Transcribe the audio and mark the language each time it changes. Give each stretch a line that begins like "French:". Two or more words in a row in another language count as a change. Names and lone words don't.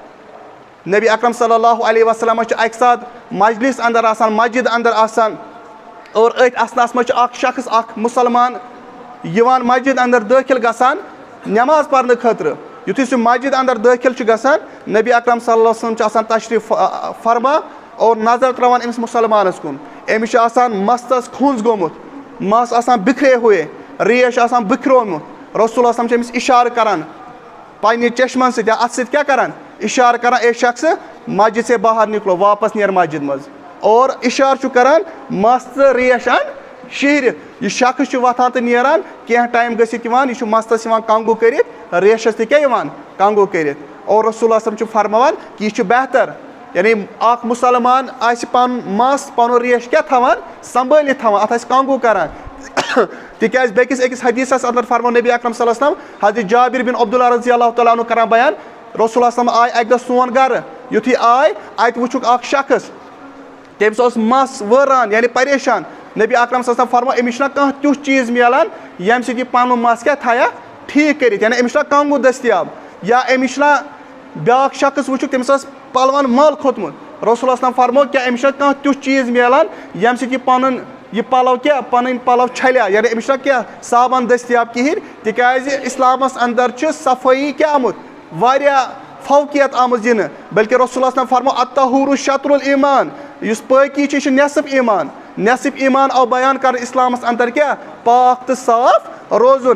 Kashmiri: نبی اکرم
Arabic: صلی اللہ علیہ وسلم
Kashmiri: چھِ اکہِ ساتہٕ مجلس اندر آسان مسجد اندر آسان اور أتھۍ اسناہس منٛز چھُ اکھ شخص اکھ مُسلمان یِوان مسجد اندر دٲخِل گژھان نٮ۪ماز پرنہٕ خٲطرٕ. یُتھُے سُہ مسجد اندر دٲخِل چھُ گژھان نبی اکرم
Arabic: صلی اللہ علیہ وسلم
Kashmiri: چھُ آسان تشریف فرما اور نظر تراوان أمِس مُسلمانس کُن. أمِس چھُ آسان مستس کھُنٛز گوٚمُت مس آسان
Urdu: بِکھرے ہوئے
Kashmiri: ریش آسان بِکھرومُت رسول اللہ چھِ أمِس اِشارٕ کران پننہِ چشمن سۭتۍ یا اتھٕ سۭتۍ کیٛاہ کران اِشارٕ کران اے شخص
Urdu: مسجد سے باہر نِکلو
Kashmiri: واپس نیر مسجد منٛز اور اِشارٕ چھُ کران مس تہٕ ریش ان شیہرِتھ. یہِ شخص چھُ وۄتھان تہٕ نیران کینٛہہ ٹایم گٔژھِتھ یِوان یہِ چھُ مستس یِوان کنگوٗ کٔرِتھ ریشس تہِ کیٛاہ یِوان کنگوٗ کٔرِتھ. اور رسول اللہ چھُ فرماوان کہِ یہِ چھُ بہتر یعنی اکھ مُسلمان آسہِ پنُن مس پنُن ریش کیٛاہ تھاوان سمبٲلِتھ تھاوان اتھ آسہِ کنگوٗ کران تِکیٛازِ بیٚکِس أکِس حدیثس اندر فرمو نبی اکرم
Arabic: صلی اللہ علیہ وسلم
Kashmiri: حضرت جابر بن عبداللہ
Arabic: رضی اللہ تعالیٰ عنہ
Kashmiri: کران بیان رسول اللہ آیہِ اکہِ دۄہ سون گرٕ یُتھُے آے اتہِ وٕچھُکھ اکھ شخص تٔمِس اوس مس وٲران یعنی پریشان. نبی اکرم
Arabic: صلی اللہ علیہ وسلم
Kashmiri: فرمو أمِس چھُنہ کانٛہہ تیُتھ چیٖز مِلان ییٚمہِ سۭتۍ یہِ پنُن مس کیٛاہ تھایا ٹھیٖک کٔرِتھ یعنی أمِس چھُنہ کنگوٗ دٔستِیاب یا أمِس چھُنہ بیاکھ شخص وٕچھُکھ تٔمِس اوس پلون مل کھوٚتمُت رسول اللہ فرمو کیٛاہ أمِس چھُنہ کانٛہہ تیُتھ چیٖز مِلان ییٚمہِ سۭتۍ یہِ پنُن یہِ پلو کیٛاہ پنٕنۍ پلو چھلیا یعنی أمِس چھُنہ کیٛاہ صابن دٔستِیاب کہیٖنۍ تِکیٛازِ اسلامس اندر چھُ صفٲیی کیٛاہ آمُت واریاہ فوقیت آمٕژ دِنہٕ بلکہِ رسول اللہ فرمو
Arabic: الطہوٗرُ شطر الایمان
Kashmiri: یُس پٲکی چھِ یہِ چھُ نٮ۪صف ایٖمان نٮ۪صف ایٖمان آو بیان کرنہٕ اسلامس اندر کیٛاہ پاک تہٕ صاف روزُن.